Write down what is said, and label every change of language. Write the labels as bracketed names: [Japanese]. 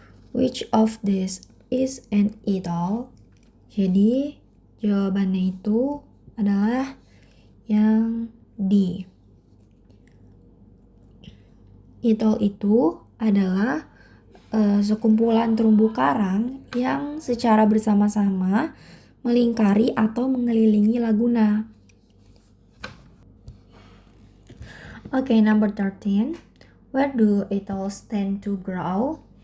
[English] Which of these is an atoll? [Indonesian] Jadi jawabannya itu adalah yang D. Atoll itu adalah sekumpulan terumbu karang yang secara bersama-sama melingkari atau mengelilingi laguna. [English] Oke, number 13. Where do atolls tend to grow?